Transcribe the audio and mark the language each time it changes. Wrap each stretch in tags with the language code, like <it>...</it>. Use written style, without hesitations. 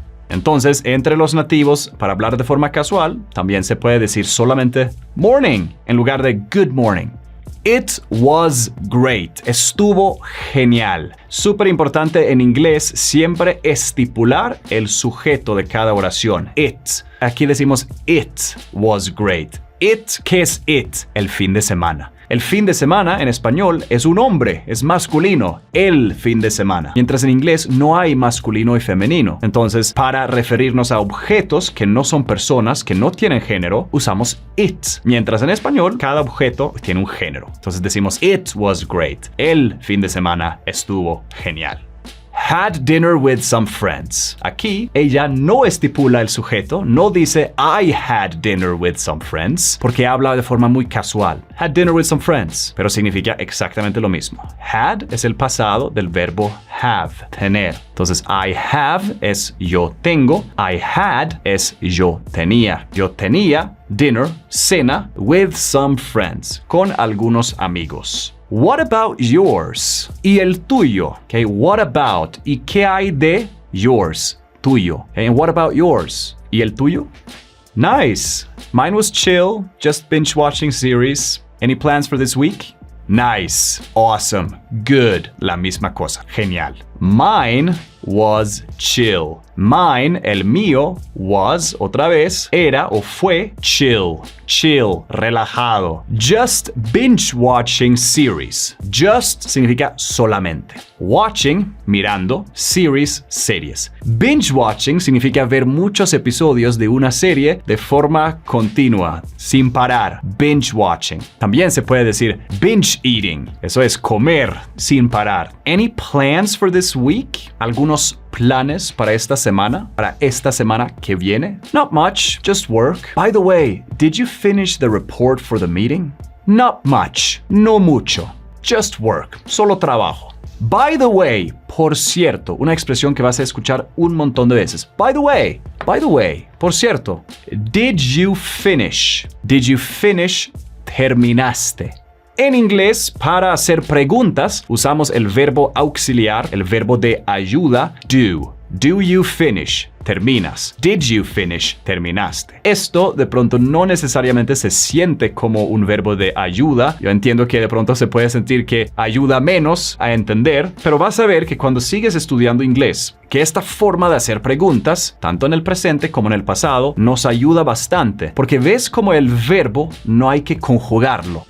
<es>Entonces, entre los nativos, para hablar de forma casual, también se puede decir solamente morning en lugar de</es> <en>good morning. It was great.</en> <es>Estuvo genial. Súper importante en inglés siempre estipular el sujeto de cada oración.</es> <en>It.</en> <es>Aquí decimos</es> <en>it was great.</en> <es>It, ¿qué es it? El fin de semana. El fin de semana en español es un hombre, es masculino, el fin de semana. Mientras en inglés no hay masculino y femenino. Entonces, para referirnos a objetos que no son personas, que no tienen género, usamos it. Mientras en español, cada objeto tiene un género. Entonces decimos,</es> <en>it was great.</en> <es>El fin de semana estuvo genial.</es> <en>Had dinner with some friends.</en> <es>Aquí, ella no estipula el sujeto, no dice</es> <en>I had dinner with some friends,</en> <es>porque habla de forma muy casual.</es> <en>Had dinner with some friends,</en> <es>pero significa exactamente lo mismo. Had es el pasado del verbo have, tener. Entonces,</es> <en>I have</en> <es>es yo tengo,</es> <en>I had</en> <es>es yo tenía. Yo tenía dinner, cena, with some friends, con algunos amigos.</es> <en>What about yours?</en> <es>Y el tuyo.</es> <en>Okay, what about?</en> <es>¿Y qué hay de yours? Tuyo.</es> <en>Okay, and what about yours?</en> <es>¿Y el tuyo?</es> <en>Nice. Mine was chill, just binge watching series. Any plans for this week? Nice. Awesome. Good.</en> <es>La misma cosa. Genial.</es> <en>Mine was chill.</en> <es>Mine, el mío, was, otra vez, era o fue chill. Chill, relajado.</es> <en>Just binge watching series.</en> <es>Just significa solamente. Watching, mirando. Series, series. Binge watching significa ver muchos episodios de una serie de forma continua, sin parar. Binge watching. También se puede decir binge eating. Eso es comer sin parar.</es> <en>Any plans for this week?</en> <es>¿Algunos planes para esta semana que viene?</es> <en>Not much, just work. By the way, did you finish the report for the meeting? Not much,</en> <es>no mucho,</es> <en>just work,</en> <es>solo trabajo.</es> <en>By the way,</en> <es>por cierto, una expresión que vas a escuchar un montón de veces.</es> <en>By the way,</en> <es>por cierto.</es> <en>Did you finish? Did you finish?</en> <es>Terminaste. En inglés, para hacer preguntas, usamos el verbo auxiliar, el verbo de ayuda, do. Do you finish? Terminas. Did you finish? Terminaste. Esto de pronto no necesariamente se siente como un verbo de ayuda. Yo entiendo que de pronto se puede sentir que ayuda menos a entender, pero vas a ver que cuando sigues estudiando inglés, que esta forma de hacer preguntas, tanto en el presente como en el pasado, nos ayuda bastante, porque ves como el verbo no hay que conjugarlo.</es>